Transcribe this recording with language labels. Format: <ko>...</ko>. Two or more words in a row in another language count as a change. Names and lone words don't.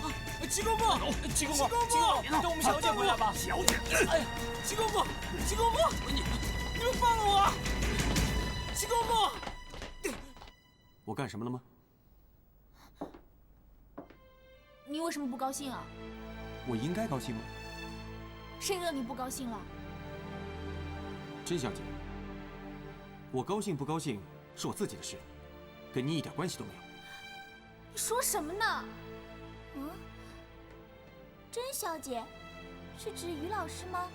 <zh>七公公，七公公，讓我們小姐回來吧。小姐，哎，七公公，你們放了我！七公公。我幹什麼了嗎？你為什麼不高興啊？我應該高興嗎？誰惹你不高興了？甄小姐，我高興不高興是我自己的事，跟你一點關係都沒有。你說什麼呢？嗯，甄小姐，是指於老師嗎？</zh>